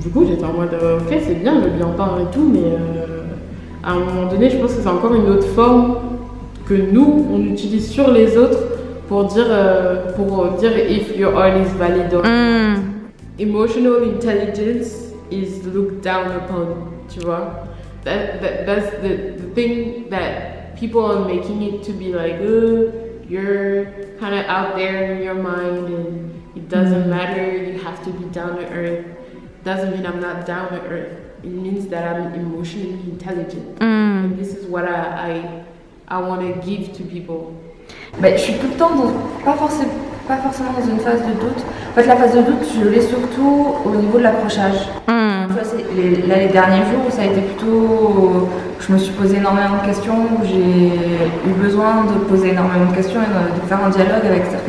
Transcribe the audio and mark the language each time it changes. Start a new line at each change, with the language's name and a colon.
French: Du coup, j'étais en mode, ok, c'est bien le bien peint et tout, mais à un moment donné, je pense que c'est encore une autre forme que nous, on utilise sur les autres pour dire
English: if your art is valid or not. Emotional intelligence is looked down upon,
French: tu vois.
English: That's the thing that people are making it to be like, you're kind of out there in your mind and it doesn't matter, you have to be down to earth. Doesn't mean I'm not down to earth. It means that I'm emotionally intelligent. And this is what I want to give to people.
French: Je suis tout le temps pas forcément dans une phase de doute. En fait, la phase de doute, je l'ai surtout au niveau de l'accrochage. Tu vois, les derniers jours, ça a été plutôt... Je me suis posé énormément de questions, j'ai eu besoin de poser énormément de questions et de faire un dialogue avec